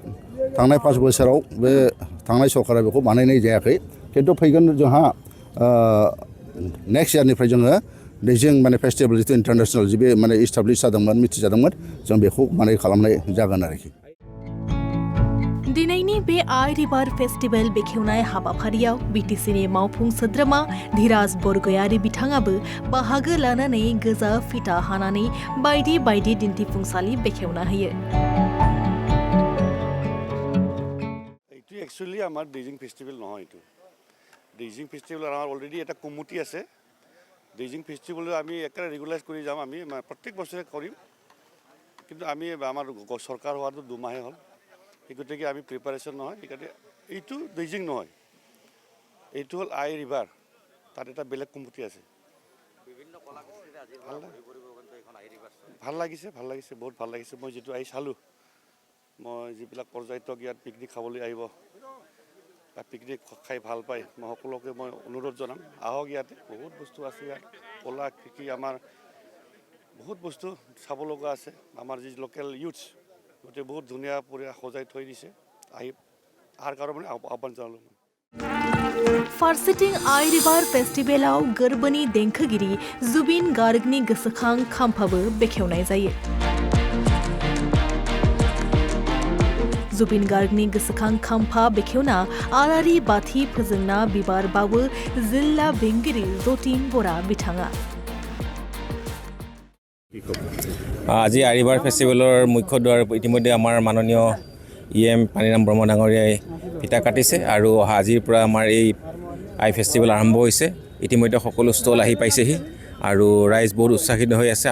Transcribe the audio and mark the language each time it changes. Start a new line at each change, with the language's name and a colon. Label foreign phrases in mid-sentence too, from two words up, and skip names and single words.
Bodo: थांनाय 5 बोसोराव बे थांनाय सरकारा बेखौ बानायनाय जायाखै, खिन्थु फैगोन जोंहा नेक्स्ट इयारनिफ्राय जोङो दैजिं माने फेस्टिभेल जिथु इन्टारनेसनेल बे माने इस्टाब्लिश जादोंमोन, मिथिजादोंमोन, जों बेखौ माने खालामनाय जागोन आरोखि। दिनैनि बे आइ रिभार फेस्टिभेल बेखेवनाय हाबाफारियाव बिटिसिनि मावफुं सोद्रोमा धीराज बरगयारी बिथाङाबो बाहागो लानानै गोजा फिथा हानानै बायदि बायदि दिन्थिफुंसालि बेखेवना होयो।
Assamese: এইটো একচুয়ালি আমার दैजिं फेस्टिभेल নহয়। এইটো दैजिं फेस्टिভেল আমার অলরেডি এটা কমিটি আছে। दैजिं फेस्टिভেল আমি একটা রেগুলাইজ করে যাম, আমি প্রত্যেক বছরে কৰিম, কিন্তু আমি আমার সরকার হওয়ার 2 মাহে হল, গতিকে আমি প্ৰিপাৰেশ্যন নহয়। সেইকাৰণে এইটো दैजिं নহয়, এইটো হ'ল আই ৰিভাৰ, তাত এটা বেলেগ কমিটি আছে। ভাল লাগিছে, বহুত ভাল লাগিছে। মই যিটো আহি চালোঁ, মই যিবিলাক পৰ্যটক ইয়াত পিকনিক খাবলৈ আহিব বা পিকনিক খাই ভাল পায়, মই সকলোকে মই অনুৰোধ জনাম, আহক। ইয়াতে বহুত বস্তু আছে, ইয়াত কলা কৃষি আমাৰ বহুত বস্তু চাব লগা আছে। আমাৰ যি
English: local youths
Assamese: গতিকে বহুত ধুনীয়া পৰিয়া সজাই থৈ দিছে, আহি আহাৰ কাৰণে আহ্বান জনালোঁ।
Bodo: फारसेथिं आइ रिभार फेस्टिभेलाव गोरबोनि देंखोगिरि जुबिन गार्गनि गोसोखां खाम्फाबो बेखेवनाय जायो। जुबिन गार्गनि गोसोखां खाम्फा बेखेवना आलारि बाथि फोजोंना बिबार बावो जिल्ला बेंगिरि जतिन बरा बिथाङा।
Assamese: আজি আই ৰিভাৰ ফেষ্টিভেলৰ মুখ্য দ্বাৰ ইতিমধ্যে আমাৰ মাননীয় EM পানিৰাম ব্ৰহ্ম ডাঙৰীয়াই ফিতা কাটিছে আৰু আজিৰ পৰা আমাৰ এই আই ফেষ্টিভেল আৰম্ভ হৈছে। ইতিমধ্যে সকলো ষ্টল আহি পাইছেহি আৰু ৰাইজ বহুত উৎসাহিত হৈ আছে।